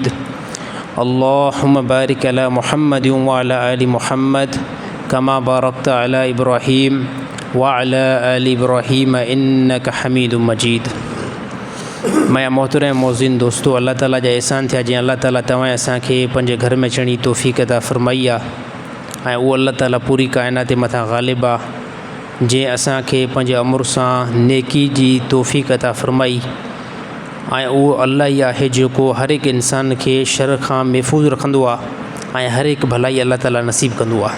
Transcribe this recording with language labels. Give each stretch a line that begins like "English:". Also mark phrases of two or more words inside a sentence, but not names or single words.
Arabic: اللهم بارك على محمد وعلى آل محمد كما باركت على إبراهيم وعلى آل إبراهيم إنك حميد مجيد.
Sindhi: मैं मोहतरम मोज़िन दोस्तों, अल्लाह ताला जा एहसान थिया जी अल्लाह ताला तव्हां असांखे पंहिंजे घर में अचण जी तौफ़ीक़ अता फ़रमाई आहे ऐं उहो अल्लाह ताला पूरी काइनात मथां ग़ालिब आहे जंहिं असांखे पंहिंजे अमुर सां नेकी जी तौफ़ीक़ अता फ़रमाई ऐं उहो अल्लाह ई आहे जेको हर हिकु इंसान खे शर खां महफ़ूज़ रखंदो आहे ऐं हर हिकु भलाई अल्लाह ताला नसीब कंदो आहे।